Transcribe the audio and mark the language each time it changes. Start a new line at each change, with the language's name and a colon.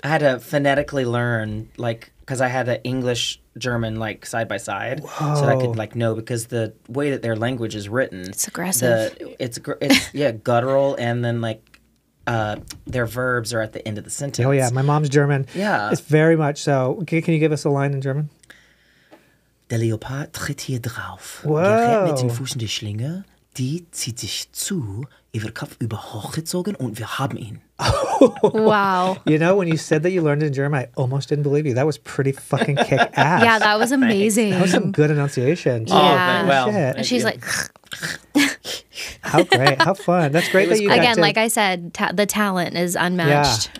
English: I had to phonetically learn, like, because I had an English German like side by side, so that I could like know, because the way that their language is written, It's aggressive. It's guttural, and then like their verbs are at the end of the sentence. Oh yeah, my mom's German. Yeah. It's very much so. Can you give us a line in German?
German: Der Leopard tritt hier drauf.
English: Wow.
German: Gerät mit den Füßen die Schlinge, die zieht sich zu, ihr wird Kopf über hochgezogen und wir haben ihn.
English: Wow. You know, when you said that you learned in German, I almost didn't believe you. That was pretty fucking kick ass. Yeah, that was amazing. That was some good enunciation. Yeah. well, Shit. And she's like, How great. How fun. That's great was that you got again, to- like I said, the talent is unmatched.